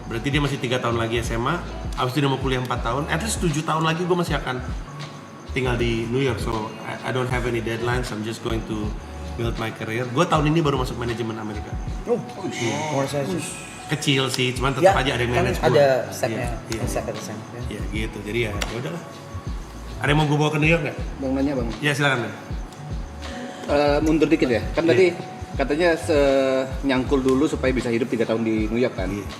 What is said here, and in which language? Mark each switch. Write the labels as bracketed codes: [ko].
[id] Berarti dia masih 3 tahun lagi SMA. Abis itu dia mau kuliah 4 tahun. [en] At least [id] 7 tahun lagi gue masih akan tinggal di New York. [en] So I don't have any deadlines. I'm just going to build my career. [id] Gue tahun ini baru masuk manajemen Amerika. Kecil sih, cuman tetap aja ada yang manage gue. Ada stepnya, step. Ya gitu, jadi ya udahlah. Ada yang mau gue bawa ke New York nggak? Bang nanya bang. Ya silakan. Mundur dikit ya, kan tadi katanya nyangkul dulu supaya bisa hidup 3 tahun di New York kan?